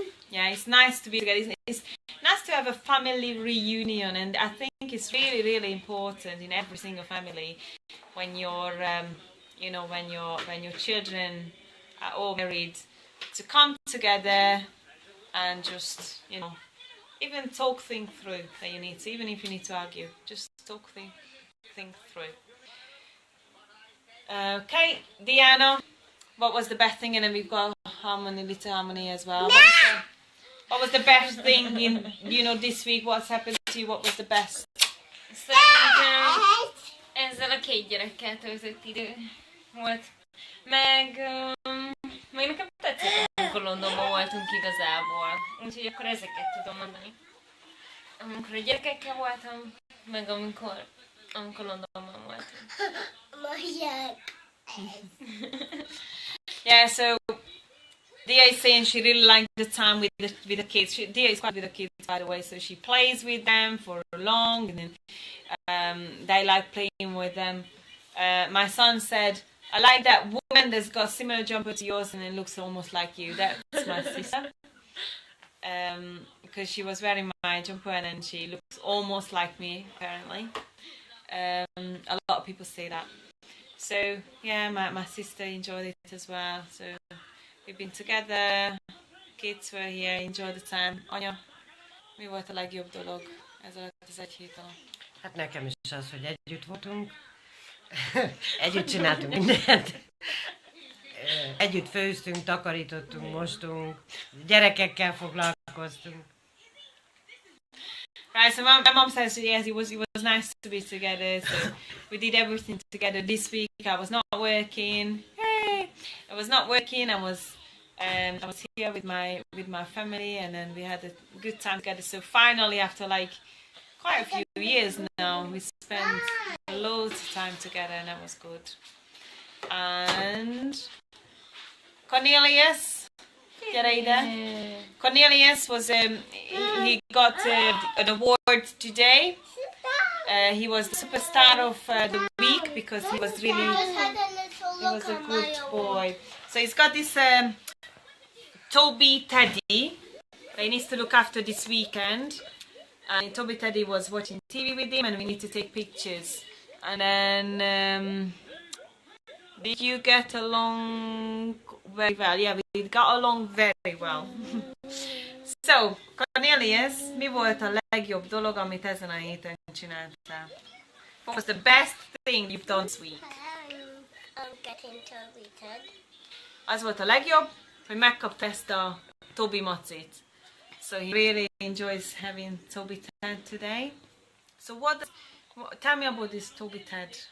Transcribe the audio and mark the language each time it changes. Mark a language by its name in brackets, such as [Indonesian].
[English] Yeah, it's nice to be together. It's nice to have a family reunion, and I think it's really, really important in every single family when you're, when your children are all married, to come together and just, you know, even talk things through that you need to, even if you need to argue, just talk things through. Okay, Diana, what was the best thing? And then we've got little harmony as well. What was the best thing in, you know, this week? What's happened to you? What was the best? [Hungarian] Szerintem ezzel a 2 gyerekkel töltött idő volt. Meg nekem tetszett, amikor Londonban voltunk igazából. Úgyhogy akkor ezeket tudom mondani. Amikor a gyerekekkel voltam, meg amikor Londonban voltunk. [English] Yeah, so Dia is saying she really liked the time with the kids. Dia is quite with the kids, by the way, so she plays with them for long, and then they like playing with them. My son said, I like that woman that's got a similar jumper to yours and it looks almost like you. That's my sister. Because she was wearing my jumper and then she looks almost like me, apparently. A lot of people say that. So, yeah, my sister enjoyed it as well. So, we've been together, kids were here, enjoyed the time. [Hungarian] Anya, mi volt a legjobb dolog ez alatt az 1 hét alatt? Hát nekem is az, hogy együtt voltunk, együtt csináltunk mindent. együtt főztünk, takarítottunk, mostunk, gyerekekkel foglalkoztunk. [English] Right, so my mom says yes, it was nice to be together. So we did everything together this week. I was not working. Hey, I was not working. I was here with my family, and then we had a good time together. So finally, after like quite a few years now, we spent loads of time together, and that was good. And Cornelius. Cornelius was he got an award today. He was the superstar of the week because he was a good boy. So he's got this Toby Teddy that he needs to look after this weekend. And Toby Teddy was watching TV with him, and we need to take pictures. And then did you get along very well? Yeah, we got along very well. So, [Hungarian] Cornelius, mi volt a legjobb dolog, amit ezen a héten csináltál? [English] What was the best thing you've done this week? Getting Toby Ted. [Hungarian] Az volt a legjobb, hogy megkapta ezt a Toby macit. [English] So he really enjoys having Toby Ted today. So tell me about this Toby Ted.